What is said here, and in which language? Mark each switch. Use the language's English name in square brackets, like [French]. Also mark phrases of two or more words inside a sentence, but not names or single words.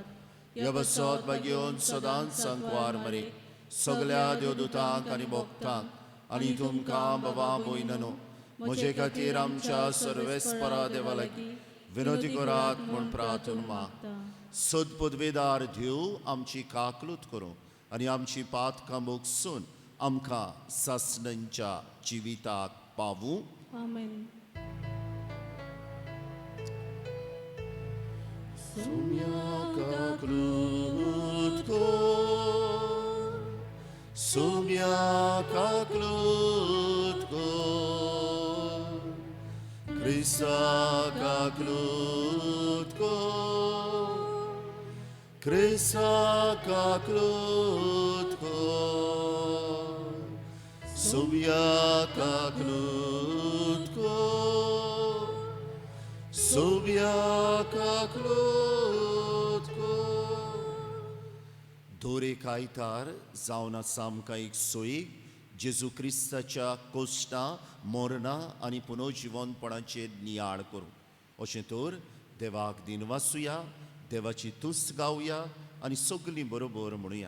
[Konkani] ह्या बसत बागेवन सदांच सांकवार मरे सगल्या देवदूतांक आनी भक्तांक आनी तुमकां बाबा भयणीनो म्हजे खातीर आमच्या सर्वेस्परा देवा लागीं विनोदी करात म्हूण प्रार्थना मागता. सद पदवेदार देव आमची काकलूत करूं आनी आमची पातकां मोगसून आमकां सासणांच्या जिविताक पावूं. आमेन. Sumia kaklut kor, Sumia kaklut kor, Krista kaklut kor, Krista kaklut kor, Sumia kaklut kor, Sumia kaklut kor. दोरे कायतार जावन आसा आमकां एक सोयीक जेजू क्रिस्ताच्या कोश्टां, मरणां आनी पुनर्जिवनपणाचेर नियाळ करूं. अशें तर देवाक दिनवासुया, देवाची तुस्त गावया आनी सगळीं बरोबर म्हणुया.